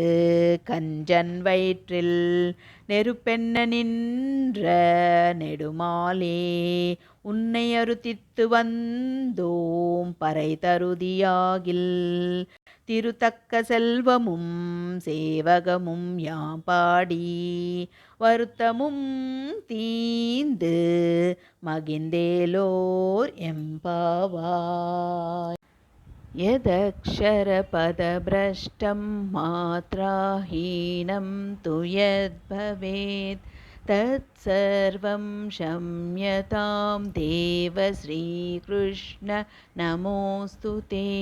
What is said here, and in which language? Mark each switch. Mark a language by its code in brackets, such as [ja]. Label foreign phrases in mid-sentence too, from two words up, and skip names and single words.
[ta] கஞ்சன் வயிற்றில் நெருப்பென்ன நின்ற நெடுமாலே உன்னை அருதித்து வந்தோம் பறை தருதியாகில் திருத்தக்க செல்வமும் சேவகமும் யாம் பாடி வருத்தமும் தீந்து மகிழ்ந்தேலோர் எம்பாவாய். [sa] यदक्षरपदभ्रष्टं मात्राहीनं तु यद्भवेत् तत्सर्वं क्षम्यतां देव श्रीकृष्ण नमोऽस्तु ते.